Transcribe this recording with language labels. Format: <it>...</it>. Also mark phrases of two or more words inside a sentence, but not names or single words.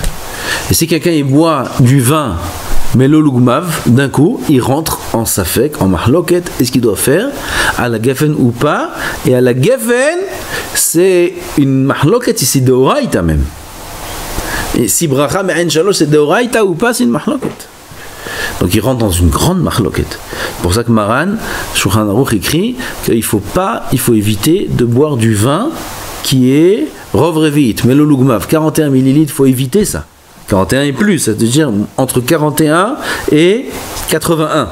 <fr>Et si quelqu'un il boit du vin</fr> <he>מלוא לוגמיו,</he> <fr>d'un coup, il rentre en safek, en machloket. Est-ce qu'il doit faire à la geffen ou pas? Et à la geffen, c'est une machloket ici de oraïta même. Et si</fr> <he>ברכה מעין שלוש</he> <fr>c'est deoraita ou pas, c'est une mahloket. Donc il rentre dans une grande mahloket. C'est pour ça que Maran, Shulchan Aruch écrit qu'il faut éviter de boire du vin qui est</fr> <he>רוב רביעית, מלוא לוגמיו,</he> <fr>41 millilitres, il faut éviter ça. 41 et plus, c'est-à-dire entre 41 et 81.</fr>